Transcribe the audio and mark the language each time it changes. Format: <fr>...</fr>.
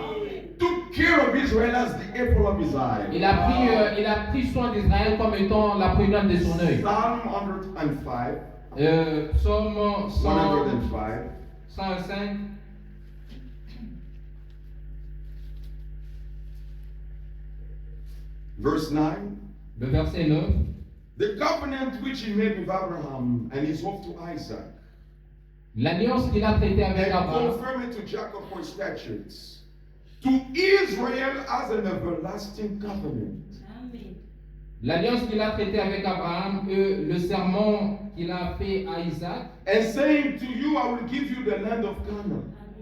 <en>He took care of Israel as the apple of his eye.</en> <fr>Il a pris soin d'Israël comme étant la prunelle de son œil.</fr> <en>Psalm 105,</en> <fr>Psaume 105, 105,</fr> <en>verse 9.</en> <fr>le verset 9.</fr> <en>The covenant which he made with Abraham and his oath to Isaac,</en> <fr>L'alliance qu'il a traitée avec</fr> <en>and</en> <fr>Abraham</fr> <en>confirm it to Jacob for his statutes, to Israel as an everlasting covenant.</en> <fr>L'alliance qu'il a traitée avec Abraham, le serment qu'il a fait à Isaac,</fr> <en>And saying to you, I will give you the land of Canaan.</en>